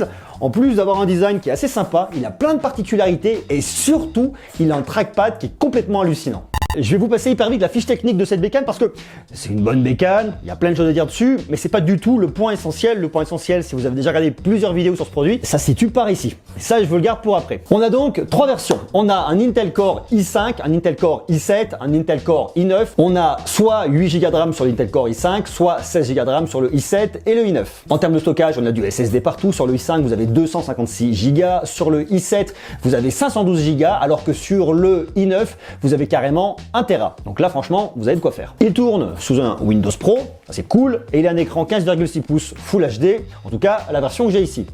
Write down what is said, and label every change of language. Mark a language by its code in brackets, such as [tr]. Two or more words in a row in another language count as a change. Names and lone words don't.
[fr] En plus d'avoir un design qui est assez sympa, il a plein de particularités et surtout, il a un trackpad qui est complètement hallucinant. Je vais vous passer hyper vite la fiche technique de cette bécane parce que c'est une bonne bécane, il y a plein de choses à dire dessus, mais c'est pas du tout le point essentiel. Le point essentiel, si vous avez déjà regardé plusieurs vidéos sur ce produit, ça se situe par ici. Et ça, je vous le garde pour après. On a donc trois versions. On a un Intel Core i5, un Intel Core i7, un Intel Core i9. On a soit 8 Go de RAM sur l'Intel Core i5, soit 16 Go de RAM sur le i7 et le i9. En termes de stockage, on a du SSD partout. Sur le i5, vous avez 256 Go. Sur le i7, vous avez 512 Go, alors que sur le i9, vous avez carrément 1 Tera. Donc là, franchement, vous avez de quoi faire. Il tourne sous un Windows Pro, ça c'est cool, et il a un écran 15,6 pouces Full HD, en tout cas la version que j'ai ici.